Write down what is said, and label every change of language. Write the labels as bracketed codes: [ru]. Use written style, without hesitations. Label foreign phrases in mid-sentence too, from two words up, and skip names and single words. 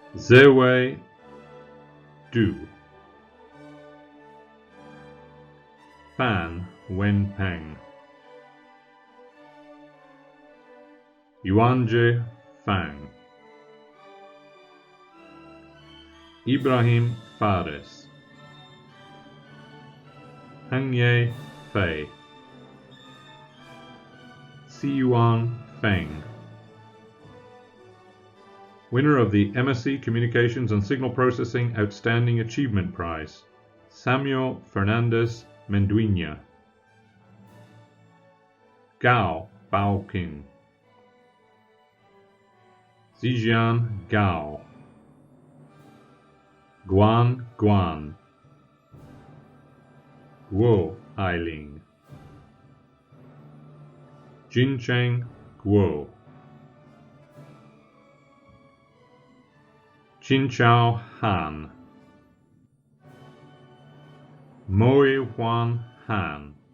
[en] Zewei Du, Fan Wenpeng, Yuanje Fang, Ibrahim Fares, Hangye Fei, Siyuan Feng. Winner of the MSc Communications and Signal Processing Outstanding Achievement Prize, Samuel Fernandez Menduina. Gao Baoqing, Zijian Gao, Guan Guan, Guo Ailing, Jincheng Guo, Jinchao Han, Moi Huan Han,